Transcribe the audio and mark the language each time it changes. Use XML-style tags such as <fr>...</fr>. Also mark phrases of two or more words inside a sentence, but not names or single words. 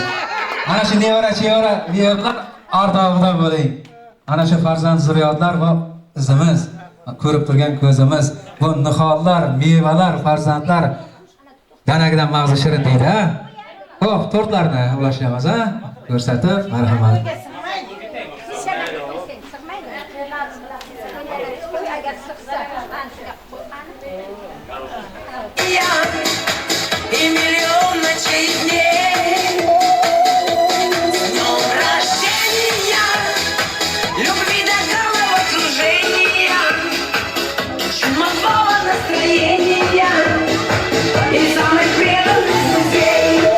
<uz>Ana shu nevara ardog'idan bo'ling. Ana shu farzand zurriyotlar va izimiz, ko'rib turgan ko'zimiz, bu nihollar, mevalar, farzandlar danagidan mag'zi shirin deydi, ha? Xo'p, tortlarni ulashamiz, ha? Ko'rsatib, marhamat.</uz> <ru>И миллион ночей и дней. С днем рождения, любви до головокружения, чумового настроения и самых преданных друзей.</ru>